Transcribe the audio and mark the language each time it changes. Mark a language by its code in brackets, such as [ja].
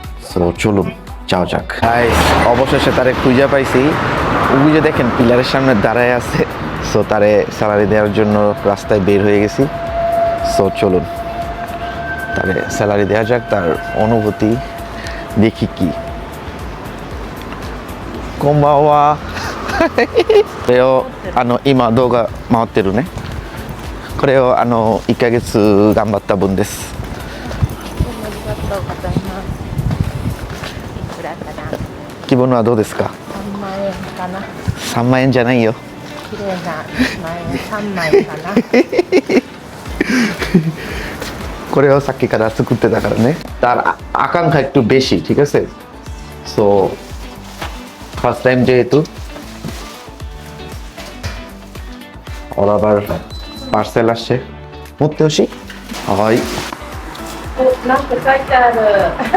[bn] So চলুন যাও যাক। অবশেষে তারে খুঁজে পাইছি। ওই যে দেখেন পিলারের সামনে দাঁড়ায় আছে। সো তারে স্যালারি দেওয়ার জন্য রাস্তায় বের হয়ে গেছি। সো চলুন তারে স্যালারি দেওয়া যাক, তার অনুভূতি দেখি কি। [ja] কমবাওয়া। これを今動画回ってるね。これを1ヶ月頑張った分です。ありがとうございます。いくらかな。気分はどうですか？ 3万円かな。 3万円じゃないよ。綺麗な1万円3枚かな。これをさっきから作ってたからね。 [bn] তার আকাঙ্ক্ষা একটু বেশি, ঠিক আছে। সো ফার্স্ট টাইম যেহেতু ওর আবার পার্সেল আসছে। [ja] 持ってほしい？はい。お、なんか書いてある。